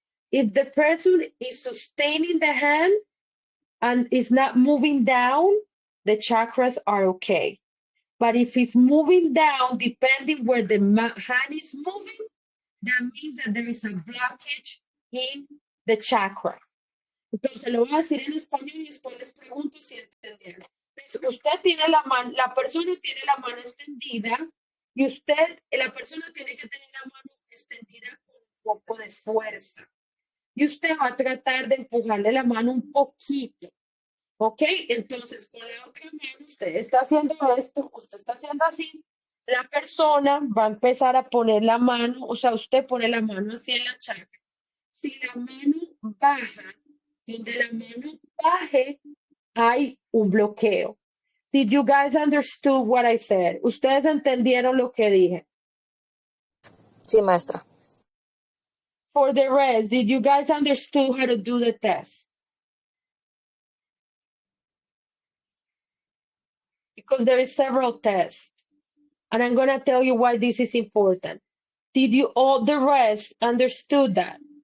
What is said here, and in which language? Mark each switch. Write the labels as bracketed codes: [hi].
[en] If the person is sustaining the hand and is not moving down, the chakras are okay. But if it's moving down, depending where the hand is moving, that means that there is a blockage in the chakra. [es] Entonces lo voy a decir en español y después les pregunto si entendieron. Entonces, usted tiene la mano, la persona tiene la mano extendida y la persona tiene que tener la mano extendida con un poco de fuerza. Y usted va a tratar de empujarle la mano un poquito. ¿Ok? Entonces, con la otra mano, usted está haciendo esto, usted está haciendo así. La persona va a empezar a poner la mano, o sea, usted pone la mano así en la chakra. Si la mano baja, donde la mano baje, hay un bloqueo. [en] Did you guys understood what I said? [es] ¿Ustedes entendieron lo que dije? Sí, maestra. [en] For the rest, did you guys understood how to do the test? Because there is several tests. And I'm going to tell you why this is important. Did you all the rest understood that?